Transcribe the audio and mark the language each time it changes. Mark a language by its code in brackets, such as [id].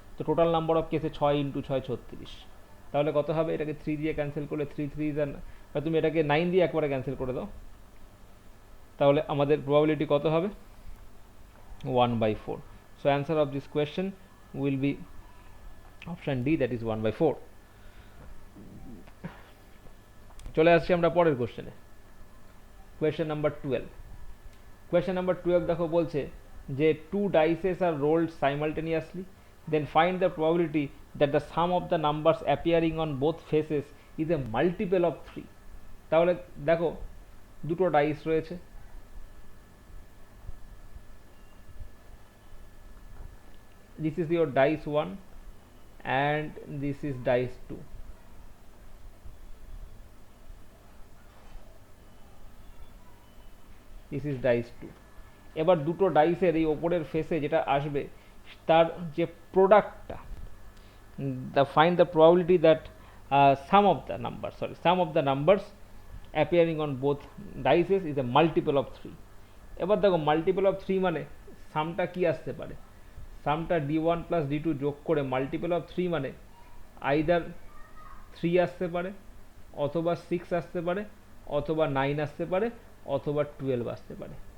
[bn] তো total number of কেসে 6 × 6 36। তাহলে কত হবে, এটাকে 3 দিয়ে ক্যান্সেল করলে 3 3 বা তুমি এটাকে 9 দিয়ে একবারে ক্যান্সেল করে দাও, তাহলে আমাদের প্রবাবিলিটি কত হবে 1/4। [en] So answer of this question will be option D, that is 1/4। [bn] চলে আসছি আমরা পরের কোশ্চেনে, কোয়েশ্চেন নাম্বার 12। [en] question number 12 [bn] দেখো বলছে যে [en] 2 dices are rolled simultaneously, then find the probability that the sum of the numbers appearing on both faces is a multiple of 3। [bn] তাহলে দেখো দুটো ডাইস রয়েছে, [en] this is your dice 1 and this is dice 2। This is dice 2। [bn] এবার দুটো ডাইসের এই ওপরের ফেসে যেটা আসবে তার যে প্রোডাক্টটা, [en] find the probability that sum of the numbers appearing on both dices is a multiple of 3। [bn] এবার দেখো মাল্টিপল অফ 3 মানে সামটা কি আসতে পারে, সামটা d1 প্লাস d2 যোগ করে মাল্টিপল অফ 3 মানে আইদার 3 আসতে পারে, অথবা 6 আসতে পারে, অথবা 9 আসতে পারে, অথবা 12 আসতে পারে।